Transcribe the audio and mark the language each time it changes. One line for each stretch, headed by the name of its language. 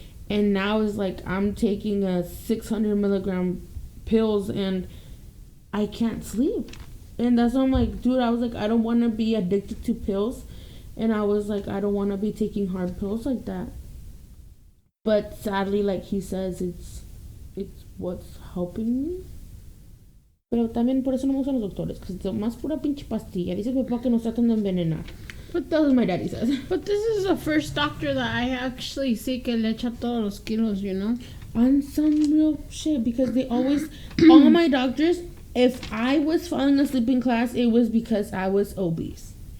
English: And now it's like I'm taking a 600 milligram pills and I can't sleep. And that's why I'm like, dude, I was like, I don't want to be addicted to pills. And I was like, I don't want to be taking hard pills like that. But sadly, like he says, it's what's helping me.
Spanish: Pero también por eso no me gustan los doctores.
English: Because
Spanish: es más pura pinche pastilla. Dice mi papá que nos tratan de envenenar.
English: But that's what my daddy says. But this is the first doctor that I actually see
Spanish: que le echa todos los kilos,
English: you know? On some real shit, because they always, all of my doctors, if I was falling asleep in class, it was because I was obese.